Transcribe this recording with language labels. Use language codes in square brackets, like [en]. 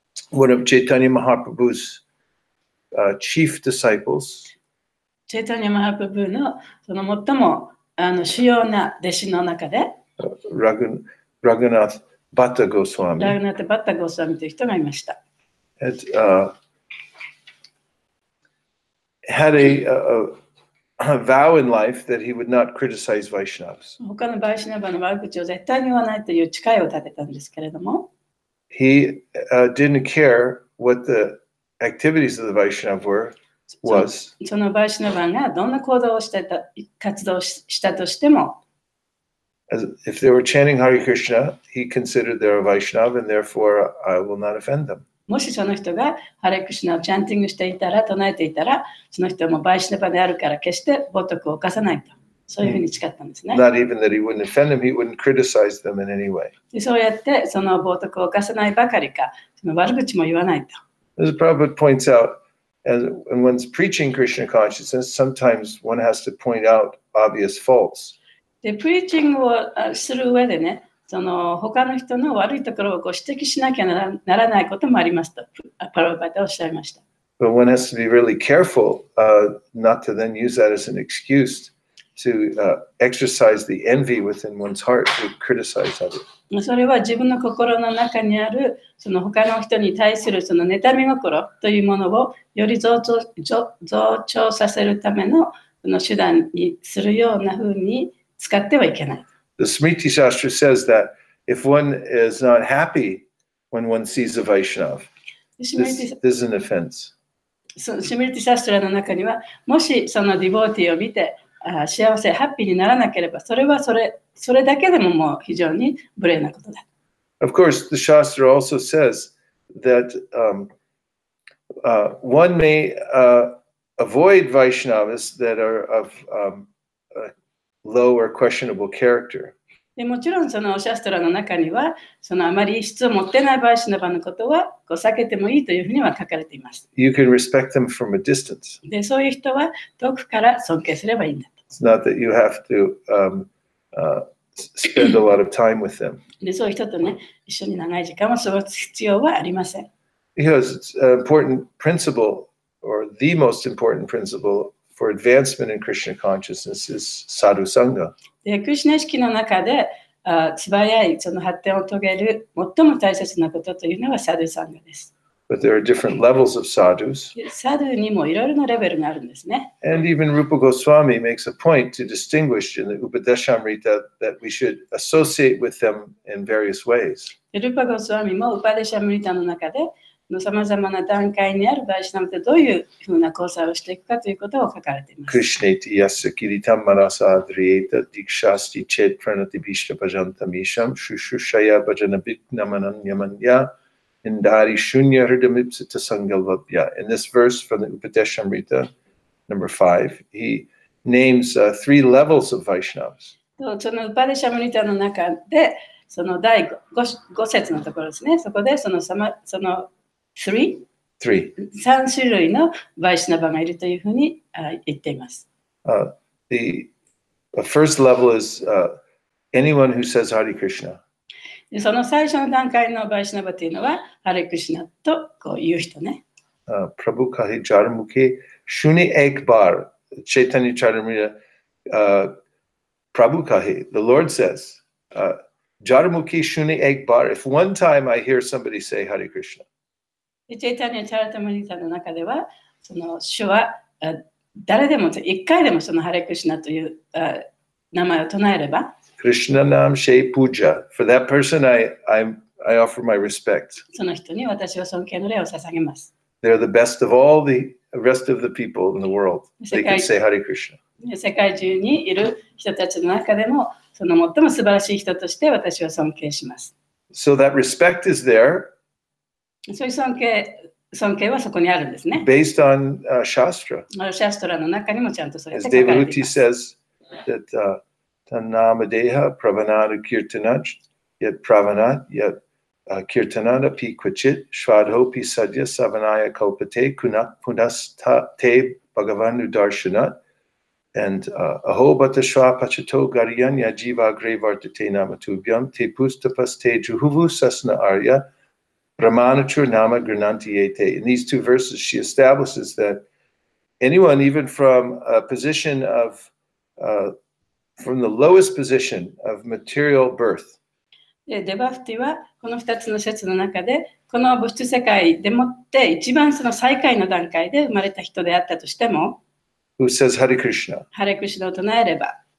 [en] One of Chaitanya Mahaprabhu's chief disciples [ja] チェイタニア・マハプブのその最も主要な弟子の中で [en] Raghunath Bhatta Goswami [ja] ラグナタ・バッタ・ゴスワミという人がいました。 [en] Had a vow in life that he would not criticize Vaishnavas. [ja] 他のバイシナバの悪口を絶対に言わないという誓いを立てたんですけれども [en] He didn't care what the activities of the Vaishnava was. [ja] そのバイシナバがどんな行動をしてた活動をしたとしても [en] If they were chanting Hare Krishna, he considered they're a Vaishnava and therefore I will not offend them. [ja] もしその人がハレクシナをチャンティングしていたら唱えていたらその人もバイシナバであるから決して冒涜を犯さないとそういうふうに誓ったんですね。 [en] Not even that he wouldn't offend them, he wouldn't criticize them in any way. [ja] でそうやってその冒涜を犯さないばかりかその悪口も言わないと。 [en] As Prabhu points out, when one's preaching Krishna consciousness, sometimes one has to point out obvious faults. [ja] で、プリーチングをする上でね、その他の人の悪いところを指摘しなきゃならないこともありますと、パラバタはおっしゃいました。 [en] But one has to be really careful not to then use that as an excuse to exercise the envy within one's heart to criticize others. [ja] それは自分の心の中にあるその他の人に対するその妬み心というものをより増長させるためのその手段にするような風に使ってはいけない。 [en] The Smriti Shastra says that if one is not happy when one sees a Vaishnava, this is an offense. [ja] シミリティ・シャストラの中にはもしそのディボーティーを見て幸せ、ハッピーにならなければそれはそれだけでももう非常に無礼なことだ。 [en] Of course, the Shastra also says that one may avoid Vaishnavas that are of low or questionable character. [ja] でもちろんそのシャストラの中にはそのあまり質を持ってないバイシナバのことはこう避けてもいいというふうには書かれています。 [en] You can respect them from a distance. [ja] でそういう人は遠くから尊敬すればいいんだと。 [en] It's not that you have to spend a lot of time with them. [ja] でそういう人とね一緒に長い時間を過ごす必要はありません。 [en] Because it's an important principle, or the most important principle for advancement in Krishna consciousness is sadhu sangha. [ja] でクリシュナ意識の中で素早いその発展を遂げる最も大切なことというのはサドゥサンガです。 [en] But there are different levels of sadhus. [ja] サドゥにもいろいろなレベルがあるんですね。 [en] And even Rupa Goswami makes a point to distinguish in the Upadeshamrita that we should associate with them in various ways. [ja] ルーパゴスワミもウパデシャムリタの中でさまざまな段階にあるバイシュナムとどういうふうな交際をしていくかということを書かれています。 [sa] Krishneti yasya kiritam manasa adriyeta dikshasti chet pranati bhishta bhajantamisham shushushaya bhajanabhiknamananyamanya indari shunya hridamipsita sangalvabhya. [en] In this verse from the Upadeshamrita, number 5, he names 3 levels of Vaishnavas. [ja] そのウパデシャムリタの中でその第 5節のところですね。そこでその3種類のバイシュナバがいるというふうに言っています。 [en] The first level is anyone who says Hare Krishna. [ja] その最初の段階のバイシュナバというのはハレクシナとこう言う人ね。 [bn] Prabhu kahe jarmukhe shune ek bar. [en] Chaitanya Charitamrita, [bn] Prabhu kahe. [en] The Lord says, [bn] jarmukhe shune ek bar. [en] If one time I hear somebody say Hare Krishna. [ja] チェイタニア・チャラタムリタの中では、その主は誰でも一回でもそのハレクシナという名前を唱えれば、 [bn] Krishna Nam Shei Puja. [en] For that person, I offer my respect. [ja] その人に私は尊敬の礼を捧げます。 [en] They're the best of all the rest of the people in the world. They can say Hare Krishna. [ja] 世界中にいる人たちの中でも、その最も素晴らしい人として私は尊敬します。 [en] So that respect is there. [ja] そういう尊敬はそこにあるんですね。 [en] Based on Shastra. [ja] シャストラの中にもちゃんとそれが [en] As [ja] 書かれています。 [en] says that [sa] Tanamadeha Pravanada Kirtanaj Yet Pravanat Yet Kirtanada Pi Kvichit Shvadho Pi Sadya Savanaya Kalpate Kunak Punasta Te Bhagavanu Darshanat and Aho Batashwa Pachato Gariyanya Jiva Grevartate Namatubhyam Te Pustapas Te Juhuvu Sasna Arya Brahmanachur Nama Granantiyete. [en] In these 2 verses, she establishes that anyone, even from a position of, from the lowest position of material birth, [ja] デバフティはこの2つの説の中で、この物質世界でもって一番その最下位の段階で生まれた人であったとしても、 [en] who says Hare Krishna, [ja] ハレクシナを唱えれば、